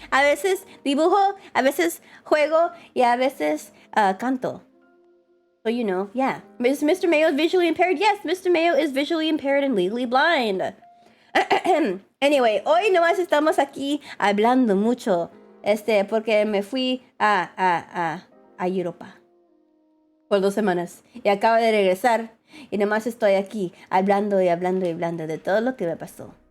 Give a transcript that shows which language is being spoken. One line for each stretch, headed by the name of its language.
Spanish: A veces dibujo, a veces juego y a veces canto.
English: So you know, yeah. Is Mr. Mayo visually impaired? Yes, Mr. Mayo is visually impaired and legally blind.
Spanish: Anyway, hoy nomás estamos aquí hablando mucho. Porque me fui a Europa por 2 semanas y acabo de regresar y nomás estoy aquí hablando y hablando y hablando de todo lo que me pasó.